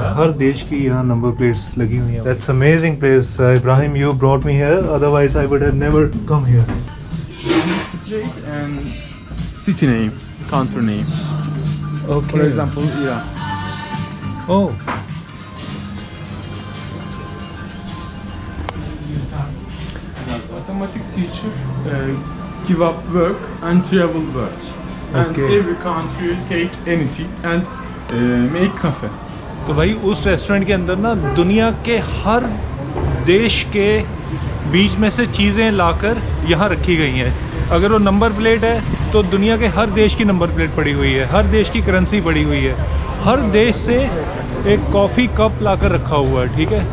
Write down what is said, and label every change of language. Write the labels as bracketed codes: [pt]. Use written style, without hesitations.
[hi] हर देश की यहाँ नंबर प्लेट्स लगी हुई हैं. [en] That's amazing place. Ibrahim, you brought me here. Otherwise, I would have never come here. Street and city name, country name. Okay. For example, Iran. Oh. Mathematics teacher give up work and travel work. And every country take anything and make cafe. [hi] तो भाई उस restaurant के अंदर ना दुनिया के हर देश के बीच में से चीज़ें लाकर यहाँ रखी गई हैं. अगर वो नंबर प्लेट है तो दुनिया के हर देश की नंबर प्लेट पड़ी हुई है, हर देश की करेंसी पड़ी हुई है, हर देश से एक कॉफ़ी कप लाकर रखा हुआ है. ठीक है.